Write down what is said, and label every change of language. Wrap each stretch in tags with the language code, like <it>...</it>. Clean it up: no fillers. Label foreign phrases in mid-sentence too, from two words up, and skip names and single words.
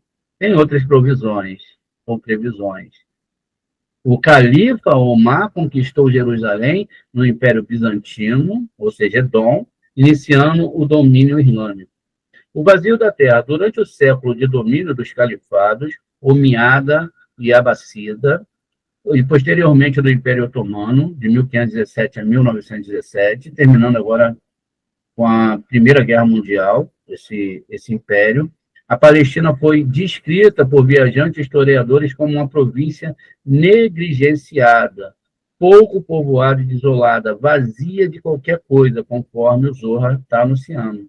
<pt>Tem outras provisões ou previsões. O califa Omar conquistou Jerusalém no Império Bizantino, ou seja, Edom, iniciando o domínio islâmico. O vazio da terra durante o século de domínio dos califados, Omeyyada e Abássida, e posteriormente do Império Otomano, de 1517 a 1917, terminando agora com a Primeira Guerra Mundial, esse império. A Palestina foi descrita por viajantes historiadores como uma província negligenciada, pouco povoada e desolada, vazia de qualquer coisa, conforme o Zohar está anunciando.</pt>